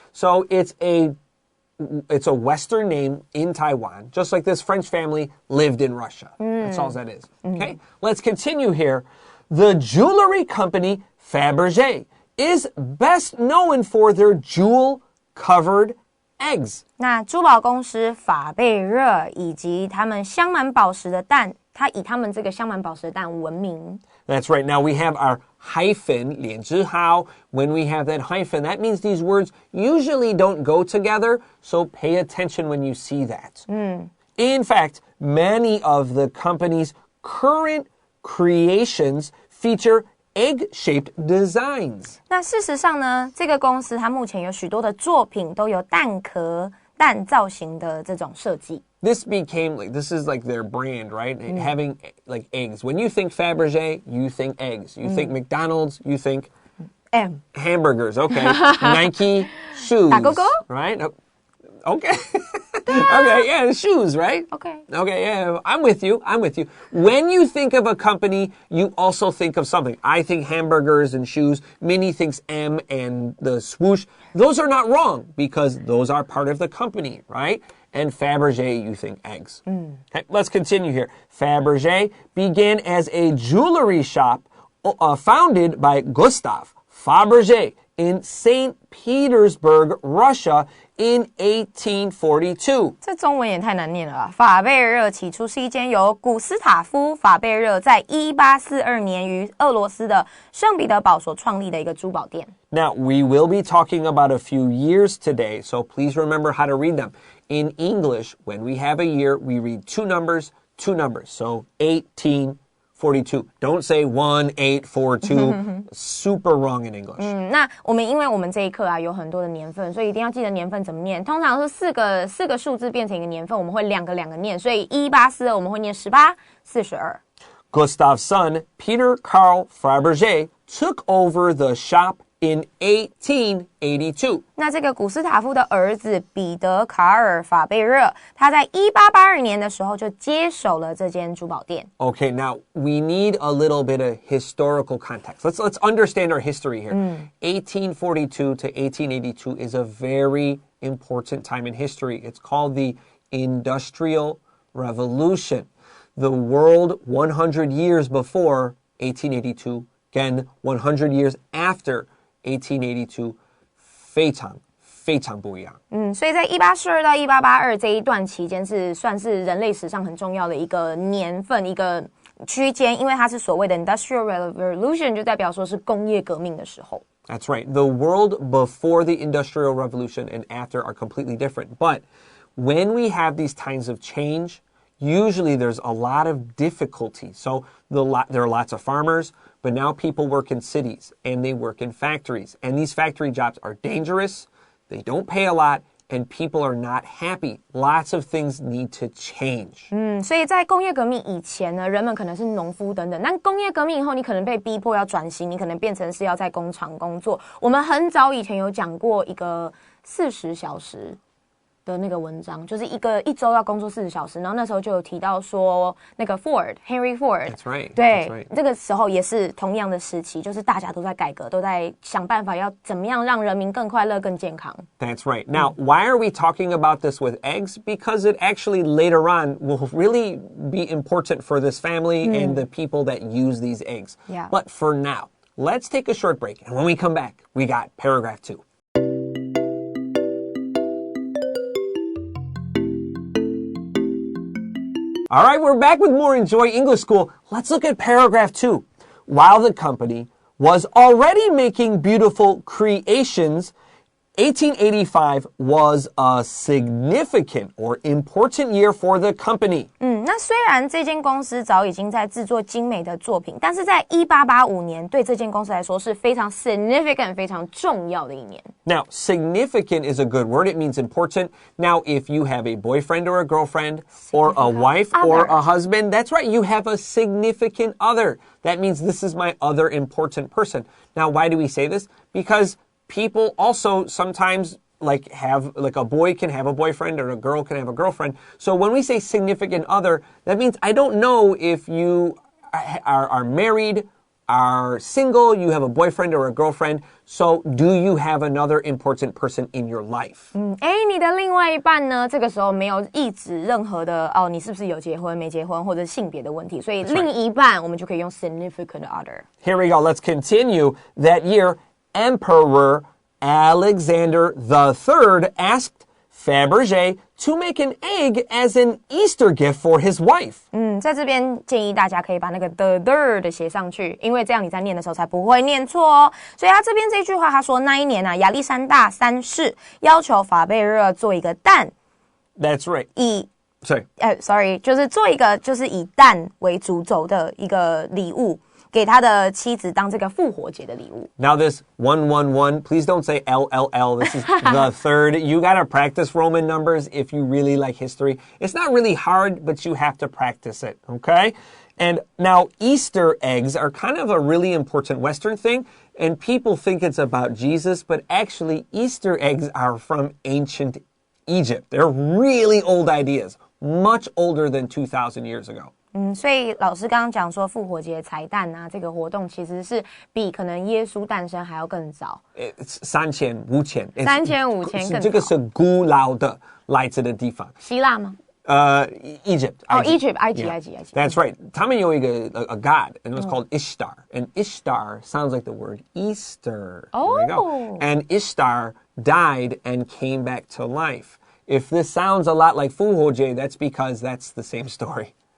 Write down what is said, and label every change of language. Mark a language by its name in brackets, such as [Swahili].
[English] So it's a Western name in Taiwan, just like this French family lived in Russia. That's all that is. Okay, let's continue here. The jewelry company Fabergé is best known for their jewel-covered eggs. [Chinese] 那珠宝公司法贝热以及他们镶满宝石的蛋，它以他们这个镶满宝石的蛋闻名。 [English] That's right. Now we have our hyphen, 连字号. When we have that hyphen, that means these words usually don't go together, so pay attention when you see that. In fact, many of the company's current creations feature egg-shaped designs. [Chinese] 那事实上呢，这个公司它目前有许多的作品都有蛋壳、蛋造型的这种设计。 [English] This is like their brand, right? Having like eggs. When you think Fabergé, you think eggs. You think McDonald's, you think hamburgers. Okay. Nike shoes. Right? Okay. Okay, yeah, shoes, right? Okay, yeah, I'm with you. When you think of a company, you also think of something. I think hamburgers and shoes. Minnie thinks M and the swoosh. Those are not wrong because those are part of the company, right? And Fabergé, you think eggs. Okay, let's continue here. Fabergé began as a jewelry shop founded by Gustave Fabergé in St. Petersburg, Russia in 1842. [Chinese] 这中文也太难念了吧。法贝热起初是一间由古斯塔夫·法贝热在1842年于俄罗斯的圣彼得堡所创立的一个珠宝店。 [English] Now, we will be talking about a few years today, so please remember how to read them. In English, when we have a year, we read two numbers. So 1842. Don't say 1842. Super wrong in English. [Chinese] 那因为我们这一课啊有很多的年份，所以一定要记得年份怎么念。通常是四个数字变成一个年份，我们会两个念，所以1842我们会念1842。 [English] Gustav's son, Peter Carl Fabergé, took over the shop in 1882. [Chinese] 那这个古斯塔夫的儿子彼得卡尔法贝热，他在1882年的时候就接手了这间珠宝店。 [English] Okay, now we need a little bit of historical context. Let's understand our history here. 1842 to 1882 is a very important time in history. It's called the Industrial Revolution. The world 100 years before 1882, again 100 years after 1882, [Chinese] 非常不一样。所以在1842到1882这一段期间算是人类史上很重要的一个年份，一个区间，因为它是所谓的 [English] Industrial Revolution， [Chinese] 就代表说是工业革命的时候。 [English] That's right. The world before the Industrial Revolution and after are completely different. But when we have these times of change, usually there's a lot of difficulty. So there are lots of farmers, but now people work in cities and they work in factories. And these factory jobs are dangerous, they don't pay a lot, and people are not happy. Lots of things need to change. [Chinese] 所以在工业革命以前呢，人们可能是农夫等等，但工业革命以后，你可能被逼迫要转型，你可能变成是要在工厂工作。我们很早以前有讲过一个40小时的那个文章，就是一周要工作40小时，然后那时候就有提到说那个 Henry Ford， [English] That's right. [Chinese] 对， [English] That's right. [Chinese] 这个时候也是同样的时期，就是大家都在改革，都在想办法要怎么样让人民更快乐、更健康。 [English] That's right. Now, why are we talking about this with eggs? Because it actually later on will really be important for this family and the people that use these eggs. Yeah. But for now, let's take a short break. And when we come back, we got paragraph 2. All right, we're back with more Enjoy English School. Let's look at paragraph 2. While the company was already making beautiful creations, 1885 was a significant or important year for the company. [Chinese] 那虽然这间公司早已经在制作精美的作品，但是在1885年对这间公司来说是非常 significant 非常重要的一年。 [English] Now, significant is a good word. It means important. Now, if you have a boyfriend or a girlfriend or a wife or a husband, that's right, you have a significant other. That means this is my other important person. Now, why do we say this? Because people also sometimes have a boy can have a boyfriend or a girl can have a girlfriend. So when we say significant other, that means I don't know if you are married, are single, you have a boyfriend or a girlfriend. So do you have another important person in your life? [Chinese] 你的另外一半呢？这个时候没有意指任何的你是不是有结婚没结婚或者性别的问题，所以另一半我们就可以用 [English] significant other. Here we go. Let's continue. That year, Emperor Alexander III asked Fabergé to make an egg as an Easter gift for his wife. [Chinese] 在这边建议大家可以把那个 the 的写上去，因为这样你在念的时候才不会念错哦。所以他这边这句话他说那一年啊，亚历山大三世要求法贝热做一个蛋。 [English] That's right. [Chinese] Sorry, 就是做一个就是以蛋为主轴的一个礼物。给他的妻子当这个复活节的礼物。 [English] Now this 111, please don't say LLL. This is the third. You gotta practice Roman numbers if you really like history. It's not really hard, but you have to practice it, okay? And now Easter eggs are kind of a really important Western thing, and people think it's about Jesus, but actually Easter eggs are from ancient Egypt. They're really old ideas, much older than 2,000 years ago. [Chinese] 所以老师刚刚讲说复活节彩蛋啊，这个活动其实是比可能耶稣诞生还要更早。 3000、5000。 3000、5000更早。这个是古老的来自的地方。希腊吗 [English] ？Egypt. Egypt, 埃及。 That's right. [Chinese] 他们有一个 [English] a god, and it was called Ishtar. And Ishtar sounds like the word Easter. Oh. There we go. And Ishtar died and came back to life. If this sounds a lot like 复活节, that's because that's the same story.